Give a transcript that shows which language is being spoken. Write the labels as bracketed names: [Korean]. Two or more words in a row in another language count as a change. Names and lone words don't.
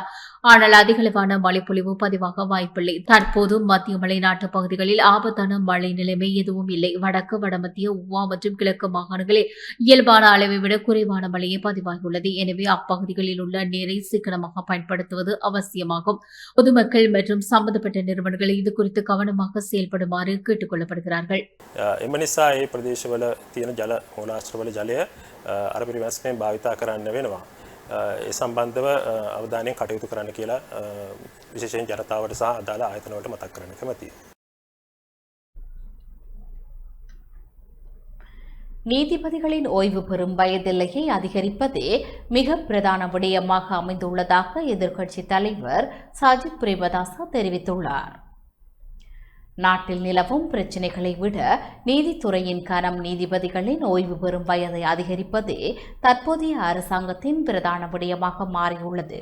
[Tamil] ஆனால் அதிகளவான மழைப்பொழிவு பதிவாக வாய்ப்பில்லை. தற்போது மத்திய மலைநாட்டு பகுதிகளில் ஆபத்தான மழை நிலைமை எதுவும் இல்லை. வடக்கு வடமத்திய உவா மற்றும் கிழக்கு மாகாணங்களில் இயல்பான அளவை விட குறைவான மழையே பதிவாகியுள்ளது. எனவே அப்பகுதிகளில் உள்ள நீரை சிக்கனமாக பயன்படுத்துவது அவசியமாகும். பொதுமக்கள் மற்றும் சம்பந்தப்பட்ட நிறுவனங்கள் இது குறித்து கவனமாக செயல்படுமாறு கேட்டுக் கொள்ளப்படுகிறார்கள். [Sinhala] භාවිතා කරන්න වෙනවා. ඒ සම්බන්ධව අවධානයෙන් කටයුතු කරන්න කියලා විශේෂයෙන් ජනතාවට සහ අදාළ ආයතනවලට මතක් කරන්න කැමතියි. [Tamil] நீதிபதிகளின் ஓய்வு பெறும் வயதெல்லையை அதிகரிப்பதே மிக பிரதான விடயமாக அமைந்துள்ளதாக எதிர்க்கட்சித் தலைவர் சஜித் பிரேமதாச தெரிவித்துள்ளார். நாட்டில் நிலவும் பிரச்சினைகளை விட நீதித்துறையின் கரம் நீதிபதிகளின் ஓய்வு பெறும் வயதை அதிகரிப்பதே தற்போதைய அரசாங்கத்தின் பிரதான விடயமாக மாறியுள்ளது.